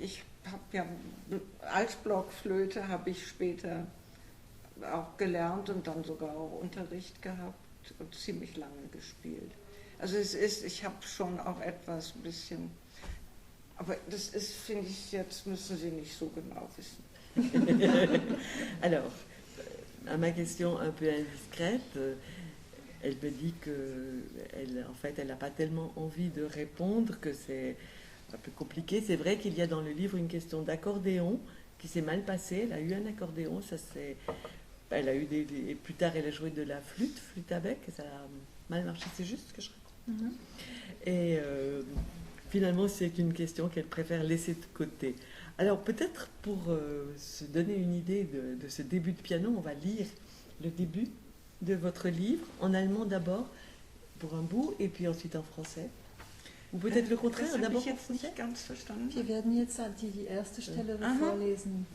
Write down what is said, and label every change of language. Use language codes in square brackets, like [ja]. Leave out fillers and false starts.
[de] Ich habe ja Altblockflöte habe ich später auch gelernt und dann sogar auch Unterricht gehabt und ziemlich lange gespielt. Also ich habe schon auch etwas ein bisschen, aber das ist, finde ich, jetzt müssen Sie nicht so genau wissen. [fr] Alors, à ma question un peu indiscrète, elle me dit qu'elle en fait, elle n'a pas tellement envie de répondre, que c'est un peu compliqué. C'est vrai qu'il y a dans le livre une question d'accordéon qui s'est mal passée. Elle a eu un accordéon, elle a eu et plus tard elle a joué de la flûte à bec, et ça a mal marché. C'est juste ce que je raconte. Mm-hmm. Et finalement, c'est une question qu'elle préfère laisser de côté. Alors peut-être pour se donner une idée de ce début de piano, on va lire le début de votre livre, en allemand d'abord, pour un bout, et puis ensuite en français. Ou peut-être le contraire, d'abord en français. [de] Wir werden jetzt die erste Stelle vorlesen.